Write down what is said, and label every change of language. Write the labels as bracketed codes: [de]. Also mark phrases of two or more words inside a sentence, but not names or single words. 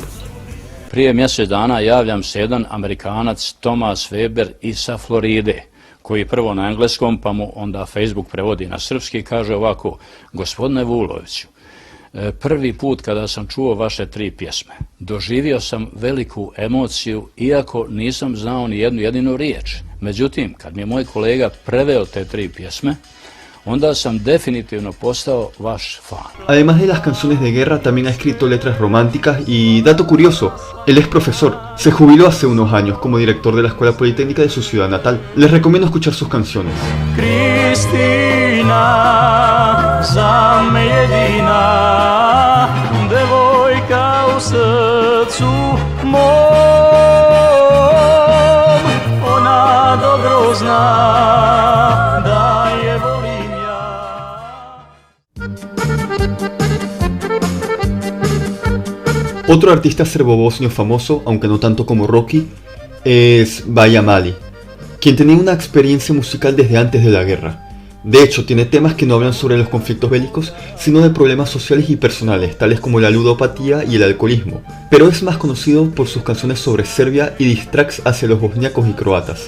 [sr] Prije mjesec dana javljam se jedan Amerikanac Thomas Weber sa Floride, koji prvo na engleskom pa mu onda Facebook prevodi na srpski, kaže ovako: gospodine Vuloviću, prvi put kada sam čuo vaše 3 pjesme, doživio sam veliku emociju iako nisam znao ni jednu jedinu riječ. Međutim, kad mi je moj kolega preveo te 3 pjesme, onda sam definitivno postao vaš fan. [es] Además de las canciones de guerra, también ha escrito letras románticas y, dato curioso, él es profesor. Se jubiló hace unos años como director de la Escuela Politécnica de su ciudad natal. Les recomiendo escuchar sus canciones. [sr] Kristina, za me jedina, devojka u srcu mom, ona dobro zna da je volim ja. [es] Otro artista serbobosnio famoso, aunque no tanto como Rocky, es Baja Mali, quien tenía una experiencia musical desde antes de la guerra. De hecho, tiene temas que no hablan sobre los conflictos bélicos, sino de problemas sociales y personales, tales como la ludopatía y el alcoholismo, pero es más conocido por sus canciones sobre Serbia y [en] diss tracks [es] hacia los bosniacos y croatas.